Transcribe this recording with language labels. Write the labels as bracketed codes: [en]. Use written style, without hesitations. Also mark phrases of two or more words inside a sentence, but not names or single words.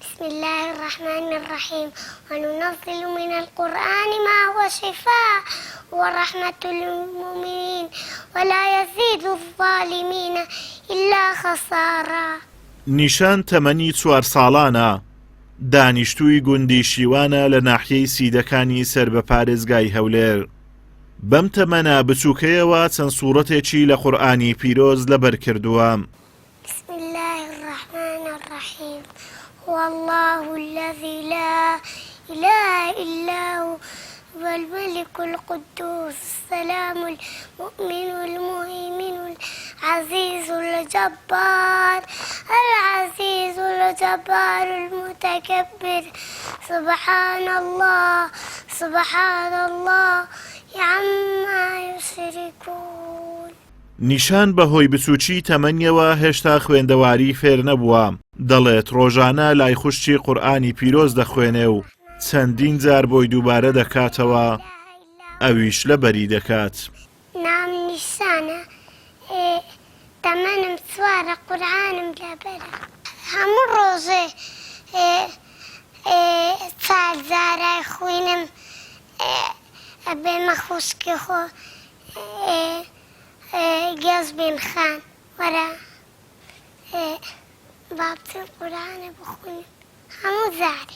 [ar] بسم الله الرحمن الرحيم وننزل من القرآن ما هو شفاء ورحمة للمؤمنين ولا يزيد الظالمين إلا خسارا. [ckb] نیشان تەمەنی 4 ساڵانە، دانیشتووی گوندی شیوانە لە ناحیەی سیدەکانی سەر بە پارێزگای هەولێر. بەم تەمەنە بچووکەیەوە چەند سوورەتێکی لە قورئانی پیرۆز لەبەر کردووە. [ar] بسم الله الرحمن الرحيم هو الله الذي لا إله إلا هو والملك القدوس السلام المؤمن المهيمن العزيز الجبار العزيز الجبار المتكبر سبحان الله عما يشركون. [ckb] نیشان بەهۆی بچووکی تەمەنیەوە هێشتا خوێندەواری فێر نەبووە، دەڵێت ڕۆژانە لای خوشتی قورئانی پیرۆز دەخوێنێ و چەندین جار بۆی دووبارە دەکاتەوە، ئەویش لەبەری دەکات. نام نیشانە تەمەنم 4 قورئانم لەبەرە، هەموو ڕۆژێ 4 جارای خوێنم بێمە خوشکی خۆ گەز بێن خان وەرە با بچین قورئانە بخوێنم هەموو جارێ.